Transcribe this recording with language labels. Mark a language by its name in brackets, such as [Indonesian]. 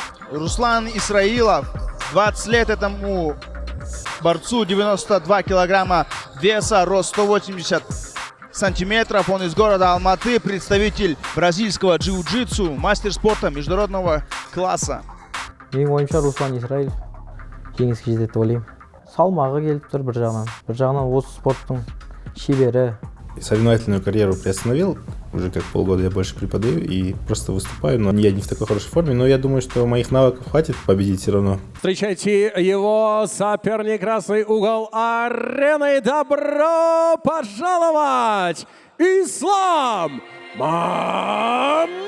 [Russian] Руслан Израилов, 20 лет этому борцу, 92 килограмма веса, рост 180 сантиметров. Он из города Алматы, представитель бразильского джиу-джитсу, мастер спорта международного класса. [Kazakh] Менің ойымша Руслан Израилов жеңіске жетеді деп ойлаймын. Салмағы келіп тұр бір жағынан осы спорттың шебері. [Russian] Соревновательную карьеру приостановил, уже как полгода я больше преподаю и просто выступаю, но я не в такой хорошей форме, но я думаю, что моих навыков хватит победить все равно. Встречайте его соперник, красный угол арены. Добро пожаловать, Ислам Амилов!